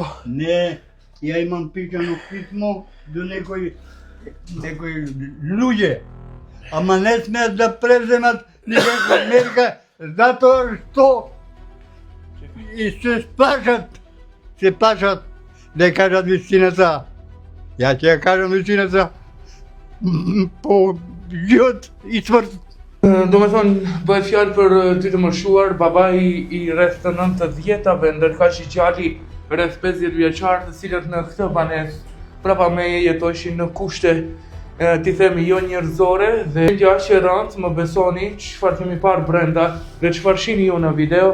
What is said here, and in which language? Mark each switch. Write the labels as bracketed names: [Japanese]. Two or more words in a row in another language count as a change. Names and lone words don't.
[Macedonian] Не, ја имам пишано писмо до некои луѓе, ама не смеат да преземат никаква мерка, затоа што и се плашат да кажат вистината. Ја ќе ја кажам вистината по живот и смрт. [Albanian] Do me thonë, bëhet fjalë për dy të moshuar, babai i rreth të 90 vjetave, ndërka që gjali rreth 50 vjeçar, të cilët në këtë banesë prapa me jetojshin në kushte ti themi jo njerëzore dhe gjë që rëndë më besoni çfarë kemi parë brenda dhe çfarë shihni ju në video.